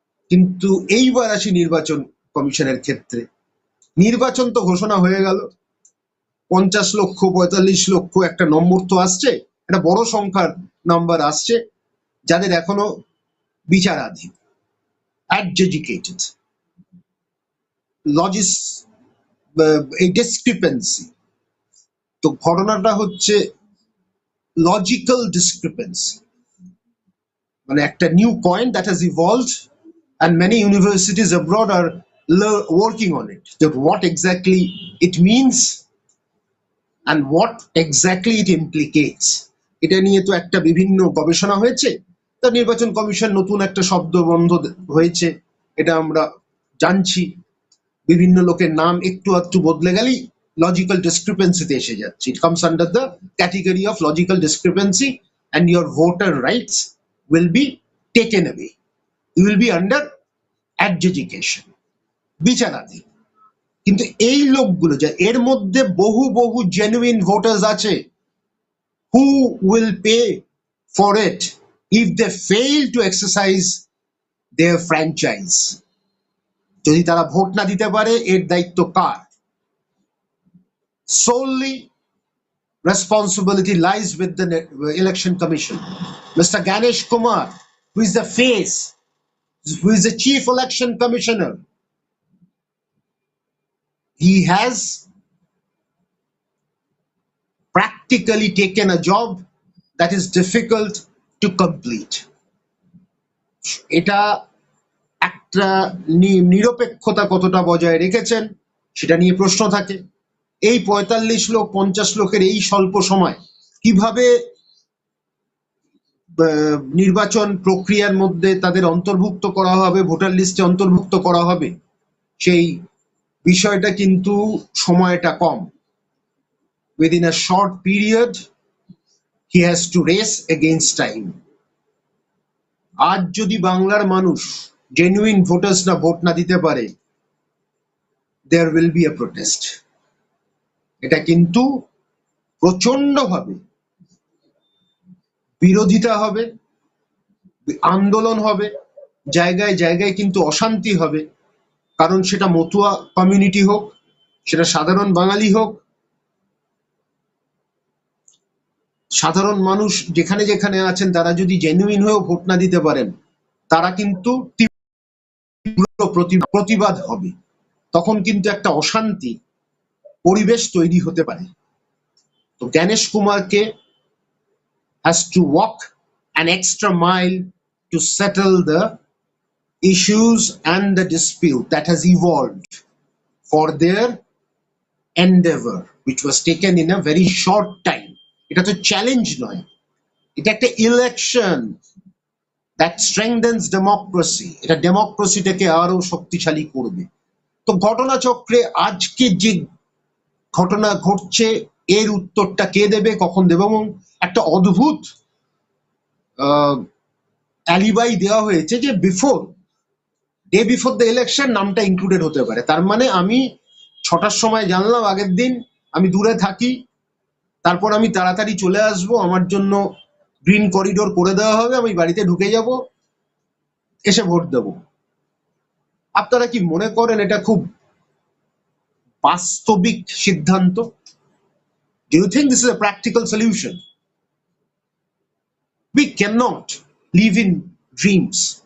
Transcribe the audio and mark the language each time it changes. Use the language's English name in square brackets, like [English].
[Bangla] কিন্তু এইবার আসি নির্বাচন কমিশনের ক্ষেত্রে। নির্বাচন তো ঘোষণা হয়ে গেল, 50 লক্ষ 45 লক্ষ একটা নম্বর তো আসছে, একটা বড় সংখ্যার নাম্বার আসছে, যাদের এখনো বিচারাধীন, অ্যাডজুডিকেটেড। লজিস এই ডিসক্রিপেন্সি, তো ঘটনাটা হচ্ছে লজিক্যাল ডিসক্রিপেন্সি, মানে একটা [English] New point that has evolved, and many universities abroad are working on it, that what exactly it means and what exactly it implicates. [Bangla] এটা নিয়ে তো একটা বিভিন্ন গবেষণা হয়েছে। তা নির্বাচন কমিশন নতুন একটা শব্দ বন্ধ হয়েছে, এটা আমরা জানছি। বিভিন্ন লোকের নাম একটু একটু বদলে গেলেই লজিক্যাল ডিসক্রিপেন্সিতে এসে যাচ্ছে। [English] It comes under the category of logical discrepancy, and your voter rights will be taken away. You will be under adjudication, বিচারাধীন। [Bangla] কিন্তু এই লোকগুলো, যা এর মধ্যে বহু বহু জেনুইন ভোটার্স আছে, [English] who will pay for it if they fail to exercise their franchise? যদি তারা vote না দিতে পারে, এর দায়িত্ব কার? Solely responsibility lies with the election commission. Mr. Ganesh Kumar, who is the face, who is the chief election commissioner, he has practically taken a job that is difficult to complete. [Bangla] এটা একটা নিরপেক্ষতা কতটা বজায় রেখেছেন সেটা নিয়ে প্রশ্ন থাকে। এই ৪৫ লোক ৫০ লোকের এই স্বল্প সময় কিভাবে নির্বাচন প্রক্রিয়ার মধ্যে তাদের অন্তর্ভুক্ত করা হবে, ভোটার লিস্টে অন্তর্ভুক্ত করা হবে, সেই বিষয়টা কিন্তু সময়টা কম। [English] Within a short period he has to race against time. [Bangla] আজ যদি বাংলার মানুষ জেনুইন ভোটার্সরা ভোট না দিতে পারে, [English] there will be a protest. [Bangla] এটা কিন্তু প্রচন্ডভাবে বিরোধিতা হবে, আন্দোলন হবে, জায়গায় জায়গায় কিন্তু অশান্তি হবে। কারণ সেটা মতুয়া কমিউনিটি হোক, সেটা সাধারণ বাঙালি হোক, সাধারণ মানুষ যেখানে যেখানে আছেন তারা যদি জেনুইন হয়েও ভোট না দিতে পারেন, তারা কিন্তু তীব্র প্রতিবাদ হবে। তখন কিন্তু একটা অশান্তি পরিবেশ তৈরি হতে পারে। [English] তো জ্ঞানেশ কুমারকে has to walk an extra mile to settle the issues and the dispute that has evolved for their endeavor, which was taken in a very short time. [Bangla] এটা তো চ্যালেঞ্জ নয়, এটা একটা ইলেকশন [English] that strengthens democracy. [Bangla] এটা ডেমোক্রেসিটাকে আরো শক্তিশালী করবে। তো ঘটনাচক্রে আজকে যে ঘটনা ঘটছে এর উত্তরটা কে দেবে, কখন দেবে, এবং একটা অদ্ভুত অ্যালিবাই দেওয়া হয়েছে যে [English] day before the election [Bangla] নামটা ইনক্লুডেড হতে পারে। তার মানে আমি ৬টার সময় জানলাম আগের দিন, আমি দূরে থাকি, তারপর আমি তাড়াতাড়ি চলে আসবো, আমার জন্য গ্রিন করিডোর করে দেওয়া হবে, আমি বাড়িতে ঢুকে যাব, এসে ভোট দেব। আপনারা কি মনে করেন এটা খুব বাস্তবিক সিদ্ধান্ত? [English] Do you think this is a practical solution? We cannot live in dreams.